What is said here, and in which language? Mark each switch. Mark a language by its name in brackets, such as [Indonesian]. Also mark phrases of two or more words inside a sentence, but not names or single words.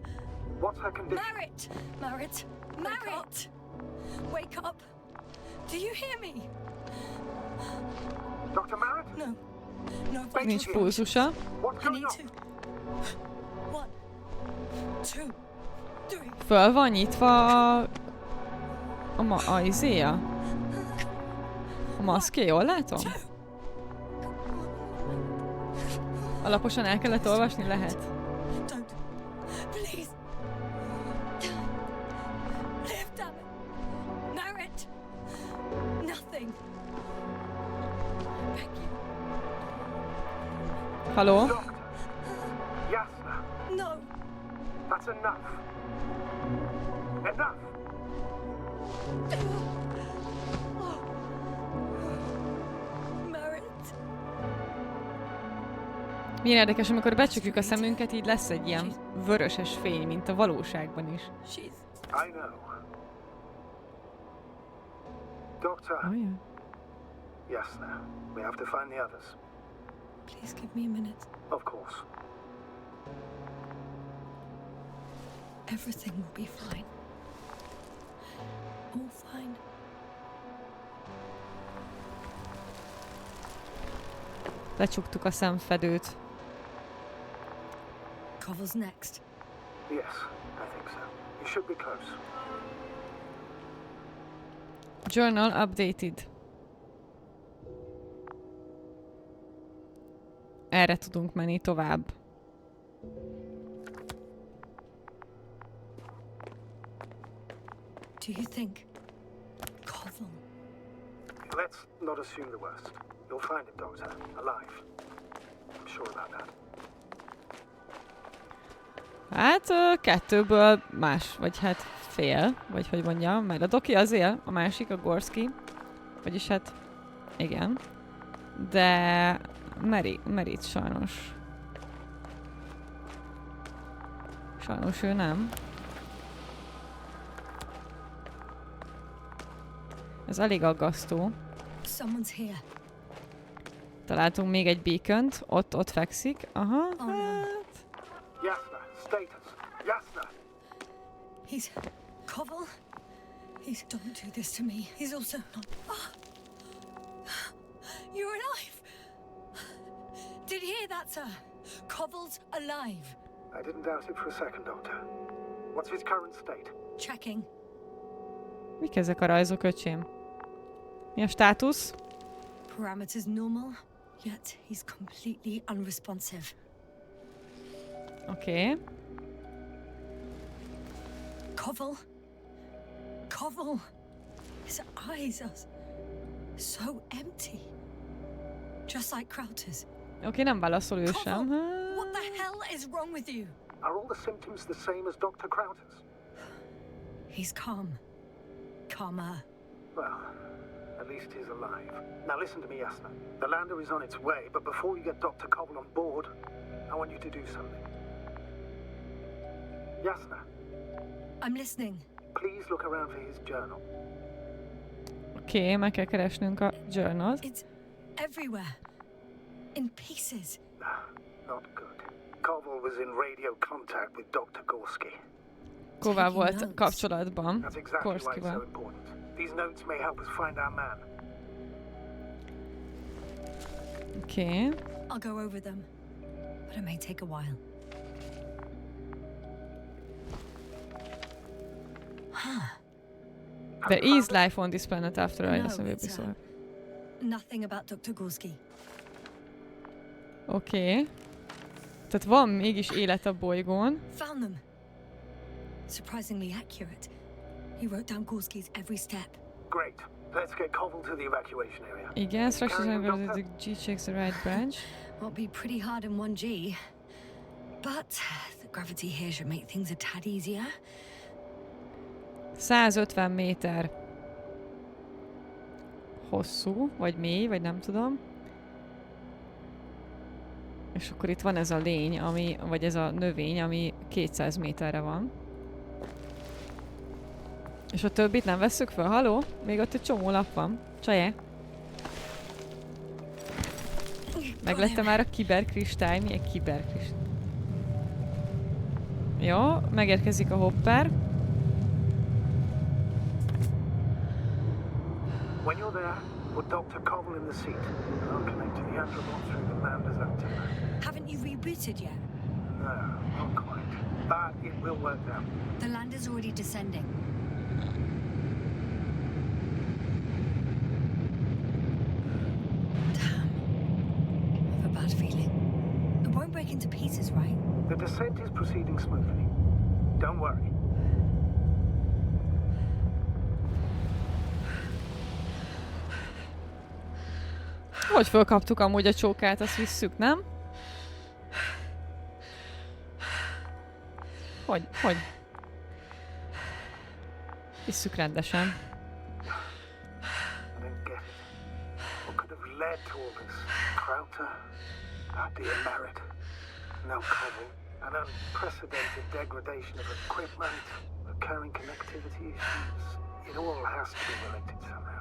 [English] What's her condition? Merritt! Wake up! Do you hear me? Dr. Merritt? No. No vital [Hungarian] Nincs [English] signs. [Hungarian] pulzusa. [English] What's I going need on? to. 1, 2, 3. [Hungarian] Föl van nyitva a izéja? A maszkja, jól látom? Alaposan el kellett olvasni, lehet? [English] Don't. Please. Live, damn it. Merritt. Nothing. Beg you. [Hungarian] Haló? [English] Doctor. Jasna. No. That's enough. Enough. Merritt. [Hungarian] Milyen érdekes, amikor becsukjuk a szemünket, így lesz egy ilyen vöröses fény, mint a valóságban is. [English] She's. I know. Doctor. Oh, yeah. Jasna. We have to find the others. Please give me a minute. Of course. Everything will be fine. All fine. [Hungarian] Lecsuktuk a szemfedőt. [English] Cover's next. Yes, I think so. You should be close. Journal updated. [Hungarian] Erre tudunk menni tovább. [English] Do you think? Covel. Let's not assume the worst. You'll find him, Doctor, alive. I'm sure about that. [Hungarian] Hát kettőből más, vagy hát fél, vagy hogy mondjam, mert a Doki az él, a másik, a Gorski. Vagyis hát, igen. De Merit sajnos. Sajnos ő nem. Ez elég aggasztó. [English] Someone's here. [Hungarian] Találtunk még egy beacont, ott fekszik. Aha, hát... [English] Jasna, status. Jasna. He's Covel. Don't do this to me. He's also not. You're alive. Did you hear that, sir? Covel's alive. I didn't doubt it for a second, Doctor. What's his current state? Checking. [Hungarian] Mik ezek a rajzok, öcsém? Mi a státusz? [English] Parameters normal, yet he's completely unresponsive. [Hungarian] Oké. [English] Covel. His eyes are so empty. Just like Crowter's. [Hungarian] Oké, nem válaszol ő sem. [English] What the hell is wrong with you? Are all the symptoms the same as Dr. Crowder's? He's calm. Calmer. Well, at least he's alive. Now listen to me, Jasna. The lander is on its way, but before you get Dr. Koval on board, I want you to do something. Jasna. I'm listening. Please look around for his journal. [Hungarian] Oké, meg kell keresnünk a journal-t. [English] It's everywhere. In pieces. Not good. Koval was in radio contact with Dr. Gorski. [Hungarian] Koval volt kapcsolatban. [English] That's exactly why it's so [Hungarian] Gorskival. [English] important. These notes may help us find our man. Oké. I'll go over them, but it may take a while. There is life on this planet after all, [Hungarian] azt [English] No, [Hungarian] mondja [English] it's, [Hungarian] biztos. [English] Nothing about Dr. Gorski. [Hungarian] Oké. Tehát van mégis élet a bolygón. [English] Found them. Surprisingly accurate. He wrote down Gorski's every step. Great. Let's get Koval to the evacuation area. [Hungarian] Igen, structures [English] Carry on, and Doctor. the G checks the right branch. Will be pretty hard in 1G. But the gravity here should make things a tad easier. [Hungarian] 150 méter hosszú, vagy mély, vagy nem tudom. És akkor itt van ez a lény, vagy ez a növény, ami 200 méterre van. És a többit nem vesszük fel? Haló? Még ott egy csomó lap van. Csajé? Meglette már a kiberkristály? Milyen kiberkristály? Jó, megérkezik a hopper. [English] When you're there, put Dr. Cobble in the seat, and I'll connect to the Androbot through the Lander's antenna. Haven't you rebooted yet? No, not quite. But it will work now. The lander's already descending. Damn. I have a bad feeling. It won't break into pieces, right? The descent is proceeding smoothly. Don't worry. [Hungarian] Hogy fölkaptuk amúgy a csókát, azt visszük, nem? Hogy? Visszük rendesen. [English] I don't get it. What could have led to all this? Krauter? Our dear Merritt? No Cobble? An unprecedented degradation of equipment? Recurring connectivity issues? It all has to be related somehow.